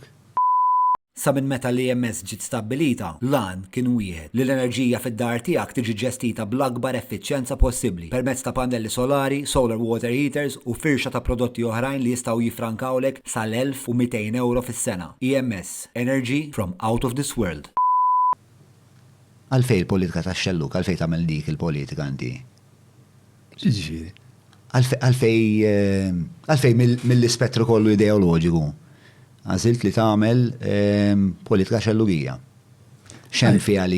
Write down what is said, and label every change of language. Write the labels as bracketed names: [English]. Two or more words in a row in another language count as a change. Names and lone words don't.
[Maltese] Sa minn meta l-IMS ġiet stabbilita, lan kien wieħed li l-enerġija fid-dar tiegħek tiġi ġestita bl-akbar effiċjenza possibbli permezz ta' pannelli solari, [English] solar water heaters [Maltese] u firxa ta' prodotti oħrajn li jistgħu jifrankawlek sal-€1,200 fis-sena. [English] EMS, Energy from out of this world. [Maltese] Għalfej il-politika tax-xellug, għalfej tagħmel dik il-politika inti? Ġiġifieri. Għalfej mill-ispettru kollu ideoloġiku. Għażilt li tagħmel politika xellugija. X'hemm fiha li.